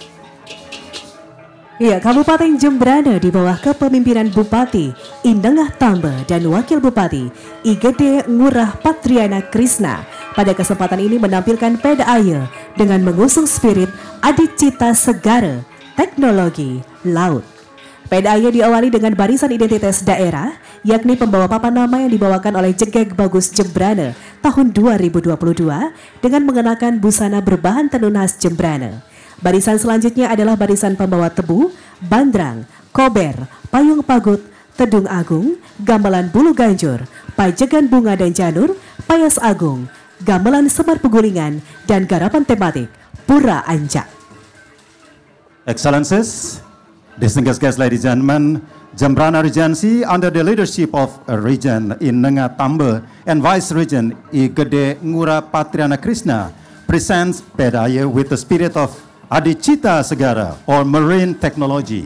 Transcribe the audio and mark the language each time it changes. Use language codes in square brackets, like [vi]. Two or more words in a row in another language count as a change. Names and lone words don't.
[id] Ya, Kabupaten Jembrana di bawah kepemimpinan Bupati Indengah Tamba dan Wakil Bupati IGD Ngurah Patriana Krisna pada kesempatan ini menampilkan Pedaya dengan mengusung spirit Adicita Segara Teknologi Laut. Pedaya diawali dengan barisan identitas daerah, yakni pembawa papan nama yang dibawakan oleh Jegeg Bagus Jembrana tahun 2022 dengan mengenakan busana berbahan tenun khas Jembrana. Barisan selanjutnya adalah barisan pembawa tebu, bandrang, kober, payung pagut, tedung agung, gamelan bulu ganjur, pajegan bunga dan janur, payas agung, gamelan semar pegulingan, dan garapan tematik Pura Ancak. [en] Excellencies, distinguished guests, ladies and gentlemen, Jembrana Regency under the leadership of Regent Indengah Tamba and Vice Regent IGD Ngurah Patriana Krisna presents Pedaya with the spirit of Adicita Segara or marine technology.